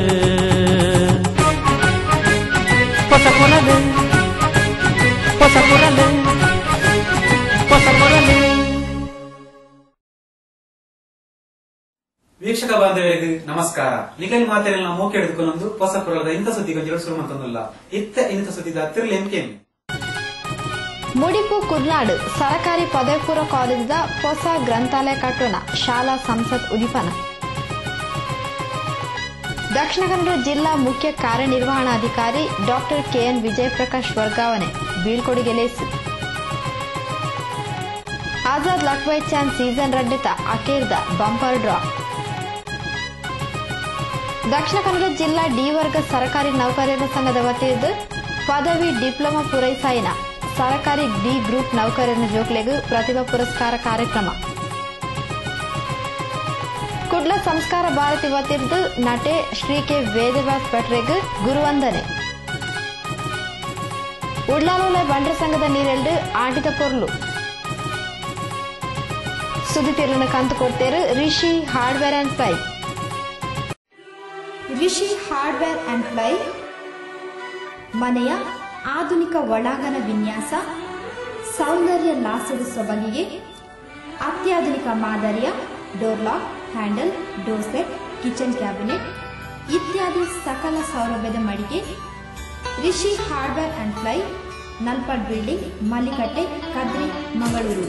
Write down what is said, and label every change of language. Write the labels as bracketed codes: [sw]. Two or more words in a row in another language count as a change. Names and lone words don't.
[tcy] ಹೊಸ ಕುರಲು ಹೊಸ ಕುರಲು ಹೊಸ ಕುರಲು. ವೀಕ್ಷಕ ಬಾಂಧವರಿಗೆ ನಮಸ್ಕಾರ. ನಿಖಿಲ್ ಮಾತೆಲ್ಲ ಮೋಕೆ ಹಿಡಿದುಕೊಂಡು ಹೊಸ ಕುರಲದ ಇಂಥ ಸುದ್ದಿ ಗೊಂಜಲು ಶುರು ಮಂತೊಂದಿಲ್ಲ ಇಂಥ ಸುದ್ದಿದ ಹತ್ತಿರಲಿ ಎಂಕೆಮ್ಮೆ ಮುಡಿಪು ಕುರ್ನಾಡು ಸರಕಾರಿ ಪದವಿ ಪೂರ್ವ ಕಾಲೇಜಿದ ಹೊಸ ಗ್ರಂಥಾಲಯ ಕಟ್ಟೋಣ ಶಾಲಾ ಸಂಸತ್ ಉದಿಪನ. ದಕ್ಷಿಣ ಕನ್ನಡ ಜಿಲ್ಲಾ ಮುಖ್ಯ ಕಾರ್ಯನಿರ್ವಹಣಾಧಿಕಾರಿ ಡಾಕ್ಟರ್ ಕೆಎನ್ ವಿಜಯಪ್ರಕಾಶ್ ವರ್ಗಾವಣೆ ಬೀಳ್ಕೊಡುಗೆ ಲೇಸು. ಆಜಾದ್ ಲಕ್ವೈ ಚಾಂದ್ ಸೀಸನ್ ರಡ್ಡಿತ ಅಕೇರ್ದ ಬಂಪರ್ ಡ್ರಾ. ದಕ್ಷಿಣ ಕನ್ನಡ ಜಿಲ್ಲಾ ಡಿ ವರ್ಗ ಸರಕಾರಿ ನೌಕರರ ಸಂಘದ ವತಿಯಿಂದ ಪದವಿ ಡಿಪ್ಲೊಮಾ ಪೂರೈಸಾಯಿನ ಸರಕಾರಿ ಡಿ ಗ್ರೂಪ್ ನೌಕರರ ಜೋಕ್ಲೆಗೂ ಪ್ರತಿಭಾ ಪುರಸ್ಕಾರ ಕಾರ್ಯಕ್ರಮ. ಕುಡ್ಲ ಸಂಸ್ಕಾರ ಭಾರತಿ ವತಿರ್ದು ನಟೆ ಶ್ರೀ ಕೆ ವೇದವ್ಯಾಸ್ ಭಟ್ರೆಗೂ ಗುರುವಂದನೆ. ಉಡ್ಲಾಲೋಲೆ ಬಂಡ್ರ ಸಂಘದ ನೀರೆಲ್ಡು ಆಟಿದ ಪೊರ್ಲು. ಸುದ್ದಿ ತಿರುಳಿನ ಕಂತು ಕೊಡ್ತೇರು ರಿಷಿ ಹಾರ್ಡ್ವೇರ್ ಅಂಡ್ ಪ್ಲೈ. ರಿಷಿ ಹಾರ್ಡ್ವೇರ್ ಅಂಡ್ ಪ್ಲೈ ಮನೆಯ ಆಧುನಿಕ ಒಳಾಂಗಣ ವಿನ್ಯಾಸ, ಸೌಂದರ್ಯ ಲಾಸದ ಸೊಬಗಿಗೆ ಅತ್ಯಾಧುನಿಕ ಮಾದರಿಯ ಡೋರ್ ಲಾಕ್, ಹ್ಯಾಂಡಲ್, ಡೋರ್ ಸೆಟ್, ಕಿಚನ್ ಕ್ಯಾಬಿನೆಟ್ ಇತ್ಯಾದಿ ಸಕಲ ಸೌಲಭ್ಯದ ಮಳಿಗೆ ರಿಷಿ ಹಾರ್ಡ್ವೇರ್ ಅಂಡ್ ಪ್ಲೈ, ನಲ್ಪಾಡ್ ಬಿಲ್ಡಿಂಗ್, ಮಲ್ಲಿಕಟ್ಟೆ, ಕದ್ರಿ, ಮಂಗಳೂರು.